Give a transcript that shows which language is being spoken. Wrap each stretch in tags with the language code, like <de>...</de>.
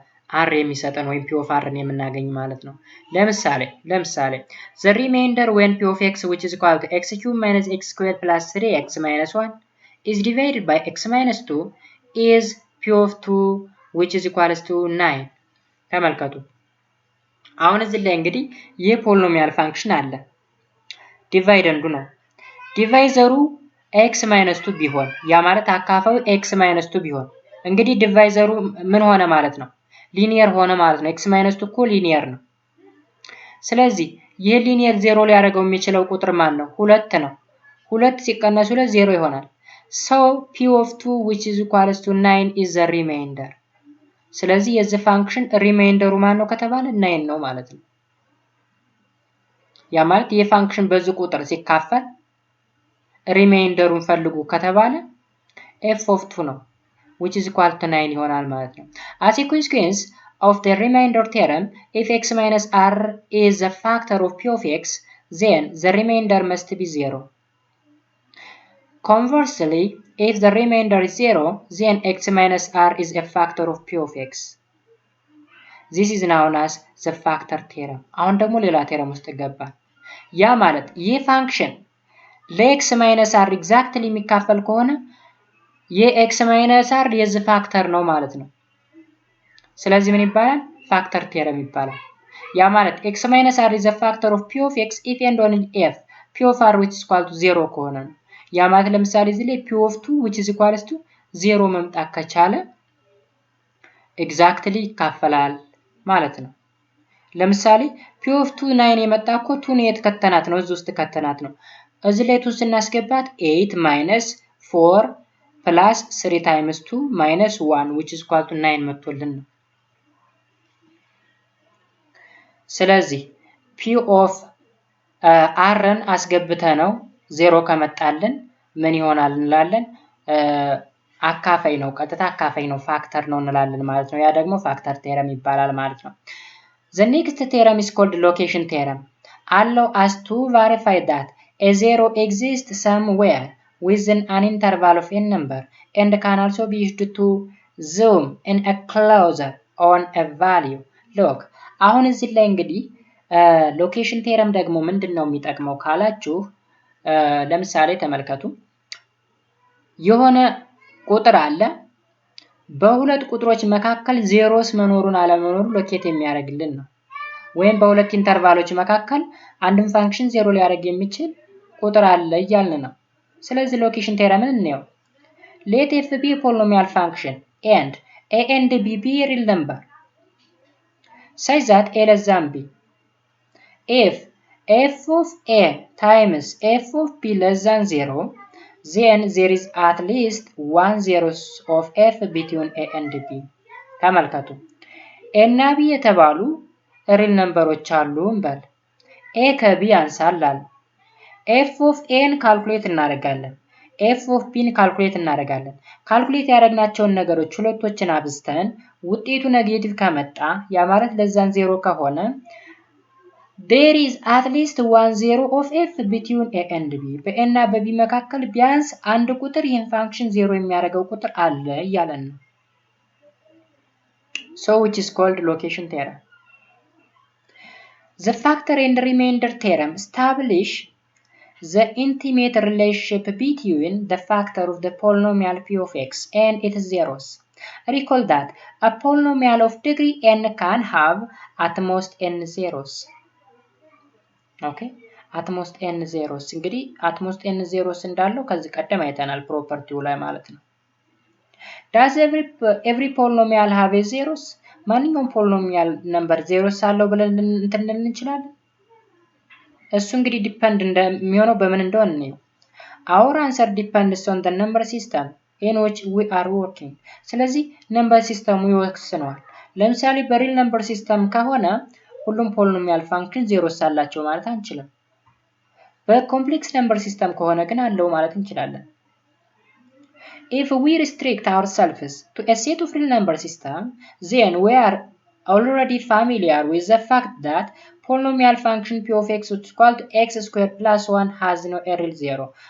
<am>r የሚሰጠን ወይም p of r የምናገኝ ማለት ነው። ለምሳሌ</am> <en>the remainder when p of x which is equal to x cubed minus x squared plus 3x minus 1 is divided by x minus 2 is p of 2 which is equals to 9</en> <am>ተመልከቱ። አሁን እዚህ ላይ እንግዲህ የፖሊኖሚያል ፋንክሽን አለ። ዲቫይደንዱ ነው። ዲቫይዘሩ x minus 2 ቢሆን ያ ማለት አካፋዩ x minus 2 ቢሆን እንግዲህ ዲቫይዘሩ ምን ሆነ ማለት ነው? ሊኒየር ሆነ ማለት ነው። x minus 2 እኮ ሊኒየር ነው። ስለዚህ ይህ ሊኒየር 0 ሊያደርገው የሚችለው ቁጥር ማን ነው? 2 ነው። 2 ሲቀነስ 2 0 ይሆናል።</am> <en>So p of 2 which is equals to 9 is the remainder.</en> <am>ስለዚህ የዚህ ፋንክሽን ሪማይንደሩ ማን ነው ከተባለ 9 ነው ማለት ነው። ያ ማለት ይህ ፋንክሽን በዚህ ቁጥር ሲካፈል ሪማይንደሩን ፈልጉ ከተባለ f of 2 ነው</am> <en>which is equal to 9</en> <am>ይሆናል ማለት ነው።</am> <en>As a consequence of the remainder theorem, if x minus r is a factor of p of x, then the remainder must be 0. Conversely, if the remainder is 0, then x minus r is a factor of p of x. This is known as the factor theorem.</en> <am>አሁን ደግሞ ሌላ ቴረም ውስጥ ገባን። ያ ማለት ይህ ፋንክሽን ለx minus r exactly የሚካፈል ከሆነ የx minus r የዚህ ፋክተር ነው ማለት ነው። ስለዚህ ምን ይባላል? ፋክተር ቴረም ይባላል። ያ ማለት</am> <en>x minus r is a factor of p of x if and only if p of r which is equal to 0</en> <am>ከሆነ ነው። ያ ማለት ለምሳሌ እዚህ ላይ</am> <en>p of 2 which is equal to 0</en> <am>መምጣት ከቻለ exactly ይካፈላል ማለት ነው። ለምሳሌ p of 2 9 የመጣ እኮ 2 የት ከተናት ነው? እዚህ ውስጥ ከተናት ነው። እዚህ ላይ 2 ስናስገባት</am> <en>8 minus 4 plus 3 times 2 minus 1 which is equal to 9</en> <am>መጥቶልን ነው። ስለዚህ p of rን አስገብተ ነው 0 ከመጣልን ምን ይሆናል እንላለን? አካፋይ ነው፣ ቀጥታ አካፋይ ነው፣ ፋክተር ነው እንላለን ማለት ነው። ያ ደግሞ ፋክተር ቴረም ይባላል ማለት ነው።</am> <en>The next theorem is called location theorem. Allow us to verify that a 0 exists somewhere within an interval of n number and can also be used to zoom in a closer on a value. Look,</en> <am>አሁን እዚህ ላይ እንግዲህ ሎኬሽን ቴረም ደግሞ ምንድነው የሚጠቅመው ካላችሁ ለምሳሌ ተመልከቱ። የሆነ ቁጥር አለ፣ በሁለት ቁጥሮች መካከል ዜሮስ መኖሩን አለመኖሩን ሎኬት የሚያደርግልን ነው። ወይም በሁለት ኢንተርቫሎች መካከል አንድን ፋንክሽን ዜሮ ሊያደርግ የሚችል ቁጥር አለ እያልን ነው። ስለዚህ ሎኬሽን ቴረምን እንየው።</am> <en>Let f be a polynomial function and a and b be a real number such that a less than b. If f of a times f of b less than 0, then there is at least one zeros of f between a and b.</en> <am>ተመልከቱ a እና b የተባሉ ሪል ነምበሮች አሉ እንበል። a ከb ያንሳል አለ። f of a ን ካልኩሌት እናደርጋለን። ኤፍ ኦፍ ፒን ካልኩሌት እናደርጋለን። ካልኩሌት ያደረግናቸውን ነገሮች ሁለቶችን አብዝተን ውጤቱ ኔጌቲቭ ከመጣ ያ ማለት ለዛን 0 ከሆነ</am> <en>there is at least one zero of f between a and b</en> <am>በኤ እና በቢ መካከል ቢያንስ አንድ ቁጥር ይህን ፋንክሽን 0 የሚያደርገው ቁጥር አለ እያለን ነው።</am> <en>so which is called location theorem. The factor and remainder theorem establish the intimate relationship between the factor of the polynomial p of x and its zeros. Recall that a polynomial of degree n can have at most n zeros. Okay, at most n zeros. እንግዲህ at most n zeros እንዳለው</en> <am>ከዚህ ቀደም አይተናል ፕሮፐርቲው ላይ ማለት ነው።</am> <en>Does every polynomial have a zeros?</en> <am>ማንኛውም ፖሊኖሚያል ነምበር ዜሮስ አለው ብለን እንትን እንችላለን? እሱ እንግዲህ ዲፔንድ እንደሚሆነው በምን እንደሆነ ነው።</am> <en>Our answer depends on the number system in which we are working.</en> <am>ስለዚህ ነምበር ሲስተሙ ይወስነዋል። ለምሳሌ በሪል ነምበር ሲስተም ከሆነ ሁሉም ፖሊኖሚያል ፋንክሽን ዜሮስ አላቸው ማለት አንችልም። በኮምፕሌክስ ነምበር ሲስተም ከሆነ ግን አለው ማለት እንችላለን።</am> <en>If we restrict ourselves to a set of real number system, then we are already familiar with the fact that polynomial function p of x is equal to x squared plus 1 has no a real zero.</en>